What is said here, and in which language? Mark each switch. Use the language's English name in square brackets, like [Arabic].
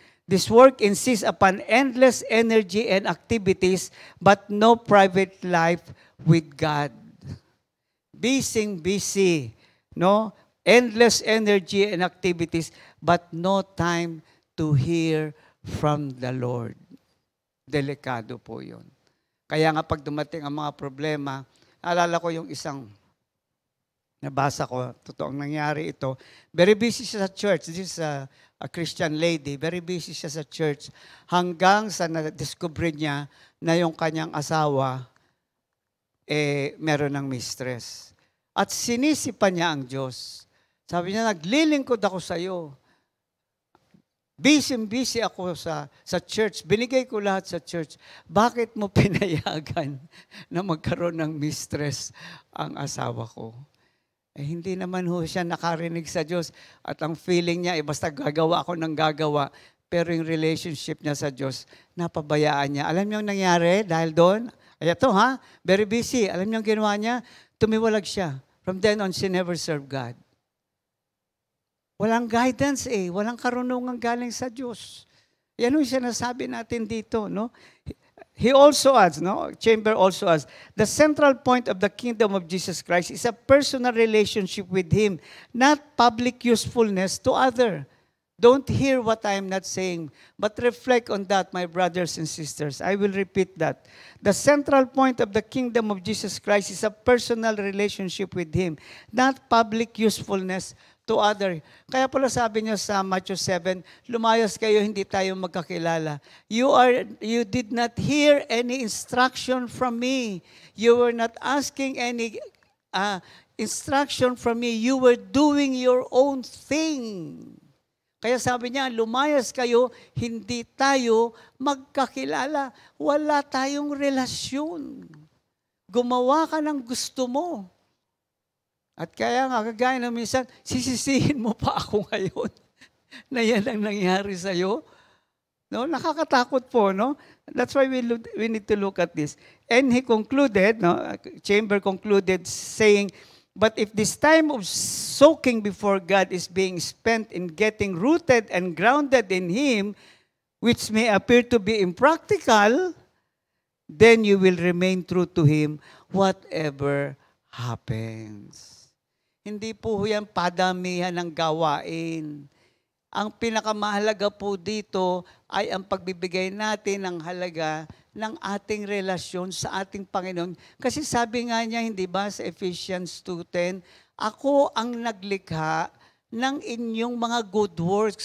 [English] This work insists upon endless energy and activities but no private life with God. Busy, no? Endless energy and activities but no time to hear from the Lord. [Filipino] Delikado po yun. Kaya nga pag dumating ang mga problema, naalala ko yung isang nabasa ko, totoong nangyari ito. [English] Very busy [Filipino] siya sa church. [English] This is a Christian lady. Very busy [Filipino] siya sa church hanggang sa na-discover niya na yung kanyang asawa meron ng mistress. At sinisipan niya ang Diyos. Sabi niya, naglilingkod ako sa iyo. Busy ako sa church. Binigay ko lahat sa church. Bakit mo pinayagan na magkaroon ng mistress ang asawa ko? Hindi naman ho siya nakarinig sa Diyos. At ang feeling niya, basta gagawa ako ng gagawa. Pero yung relationship niya sa Diyos, napabayaan niya. Alam niyo ang nangyari dahil doon? Ito ha, [English] very busy. [Filipino] Alam niyo ang ginawa niya? Tumiwalag siya. [English] From then on, she never served God. [Filipino] Walang guidance walang karunungan galing sa Diyos. Yan yung sinasabi natin dito, no? [English] He also adds, [Filipino] no? [English] Chamber also adds, the central point of the kingdom of Jesus Christ is a personal relationship with Him, not public usefulness to other. Don't hear what I am not saying, but reflect on that, my brothers and sisters. I will repeat that. The central point of the kingdom of Jesus Christ is a personal relationship with Him, not public usefulness to other. [Filipino] Kaya pala sabi niya sa Matthew 7, lumayas kayo, hindi tayo magkakilala. [English] You did not hear any instruction from me. You were not asking any instruction from me. You were doing your own thing. [Filipino] Kaya sabi niya, lumayas kayo, hindi tayo magkakilala. Wala tayong relasyon. Gumawa ka ng gusto mo. At kaya nga, kagaya na minsan, sisisihin mo pa ako ngayon na yan ang nangyari sa'yo. No? Nakakatakot po, no? [English] That's why we need to look at this. And he concluded, no? Chamber concluded saying, but if this time of soaking before God is being spent in getting rooted and grounded in Him, which may appear to be impractical, then you will remain true to Him whatever happens. [Filipino] Hindi po yan padamihan ng gawain. Ang pinakamahalaga po dito ay ang pagbibigay natin ng halaga ng ating relasyon sa ating Panginoon. Kasi sabi nga niya, hindi ba sa Ephesians 2:10, ako ang naglikha ng inyong mga good works.